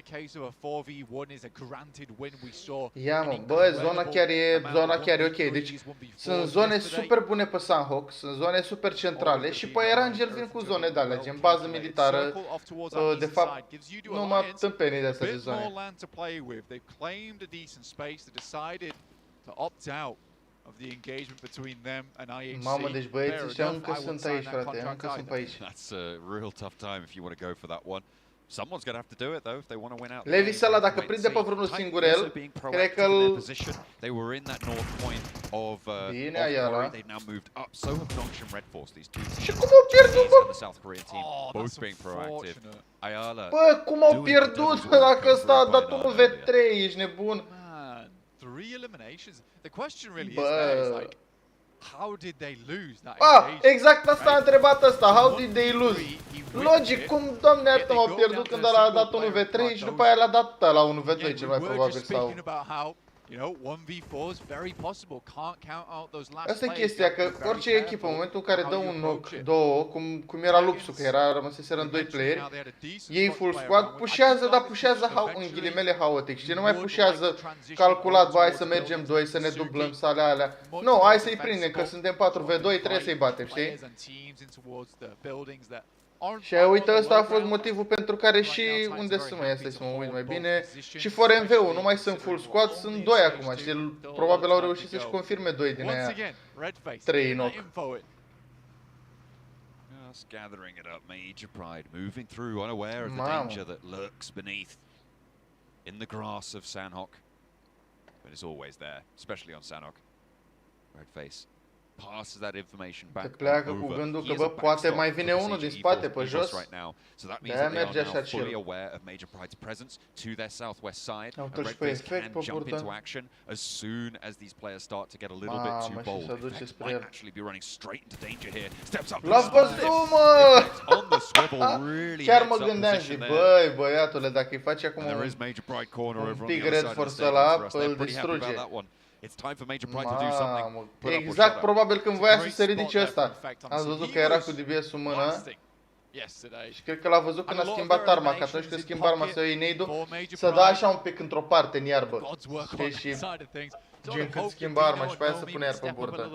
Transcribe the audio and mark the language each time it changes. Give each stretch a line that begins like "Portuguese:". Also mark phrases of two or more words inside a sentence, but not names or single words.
Romanian: Ia, mă, bă, zona chiar e ok, deci sunt zone super bune pe Sanhok, sunt zone super centrale și pe Erangel vin cu zone de alea, gen bază militară, de fapt, numai tâmpenii de astea de zone.
English: To opt out of the engagement between them and IHC.
Romanian: Mamă, deci băieții ăștia încă sunt aici, frate, încă sunt pe aici.
English: That's a real tough time if you want to go for that one. Someone's going to have to do it though if they want to win out.
Romanian: Levis ăla, dacă prinde pe vreunul singur el, cred că îl...
English: They were in that north point of
Romanian: Bine, Ayala.
English: they've now moved up. So have Nongsh and Red Force, these two teams.
Romanian: Și cum au pierdut,
English: And
Romanian: bă?
English: the South Korean team both being proactive.
Romanian: Ayala. Bă, cum au pierdut, bă, dacă ăsta a dat 1v3, ești nebun?
English: Man, 3 eliminations. The question really is
Romanian: Bă.
English: there is like, how did they lose that Ah, engagement?
Romanian: exact asta a întrebat ăsta,
English: how did they lose?
Romanian: Logic, cum, doamne iartă, m-au pierdut când ăla a dat 1v3 și după aia l-a dat la 1v2 cel mai probabil sau...
English: You know, 1v4 is very possible. Can't count out those last
Romanian: Asta e
English: players.
Romanian: chestia, că orice echipă, în momentul în care dă un knock, două, cum era Lupsul, că era rămăseseră în 2 playeri, ei
English: full squad,
Romanian: pușează, dar pușează în ghilimele haotic, știi, nu mai pușează calculat, bă, hai să mergem 2, să ne dublăm, să alea. Nu, hai să-i prindem, că suntem 4v2, trebuie să-i batem, știi? Și uite, ăsta a fost motivul pentru care și unde sunt mai, asta să mă uit mai bine, și for MV-ul, nu mai sunt
English: full squad,
Romanian: sunt 2 acum, știi, probabil au reușit să-și confirme 2 din aia 3 knock.
English: Just gathering it up, Major Pride moving through, unaware of the danger that lurks beneath in the grass of Sanhok. But it's always there, especially on Sanhok. Redface passes that information back.
Romanian: Te pleacă cu gândul că, bă, poate mai vine unul din spate pe jos. De-aia merge așa chill. Au-l și pe efect pe burtă. Mamă, și să duce spre el. L-a văzut, mă! Chiar mă gândeam, zic, băi, băiatule, dacă îi faci acum un pic Red Force ăla, îl distruge.
English: It's time for Major Pride to do something.
Romanian: Exact, probabil când voia să se ridice ăsta. Am văzut că era cu DBS-ul în mână. Și cred că l-a văzut când a schimbat arma, că atunci când schimbă arma să iei nade-ul, să dă așa un pic într-o parte în iarbă. Și gen când schimbă arma și pe aia să pune iar pe burtă.